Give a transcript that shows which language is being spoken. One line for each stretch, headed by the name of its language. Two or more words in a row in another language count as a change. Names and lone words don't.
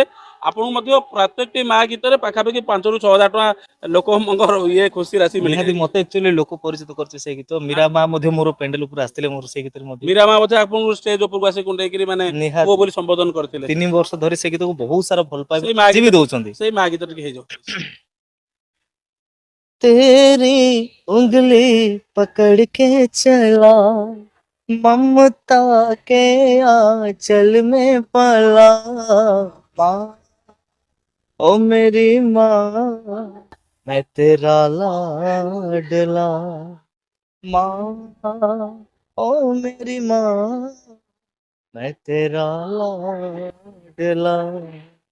Odia: ଆପଣଙ୍କୁ ମଧ୍ୟ ପ୍ରତ୍ୟେକଟି ମା ଗୀତରେ ପାଖାପାଖି 5 ରୁ 6 ହଜାର ଟଙ୍କା ଲୋକଙ୍କର ଇଏ ଖୁସି ରାଶି ନିହାତି ମିଳିଯାଏ। ମତେ ଆକ୍ଚୁଆଲି ଲୋକ ପରିଚିତ କରିଛି ସେଇ ଗୀତ। ମୀରା ମା ମଧ୍ୟ ମୋର ପେଣ୍ଡେଲ ଉପରେ ଆସିଥିଲେ ମୋର ସେଇ ଗୀତରେ ମଧ୍ୟ। ମୀରା ମା ବୋଧେ ଆପଣଙ୍କୁ ଷ୍ଟେଜ ଉପରକୁ ଆସି କୁଣ୍ଢେଇକିରି ମାନେ ପୁଅ ନିହାତି ବୋଲି ସମ୍ବୋଧନ କରିଥିଲେ। 3 ବର୍ଷ ଧରି ସେ ଗୀତକୁ ବହୁତ ସାରା ଭଲ ପାଇବା ସେଇ ମା ଆଜି ଗୀତ ବି ଦଉଛନ୍ତି। ସେଇ ମା ଗୀତ ଟିକେ ହେଇଯାଉ please।
Hindi: तेरी उंगली पकड़ के चला, ममता के आंचल में पला, माँ ओ मेरी माँ मैं तेरा लाडला, माँ ओ मेरी माँ मैं तेरा लाडला।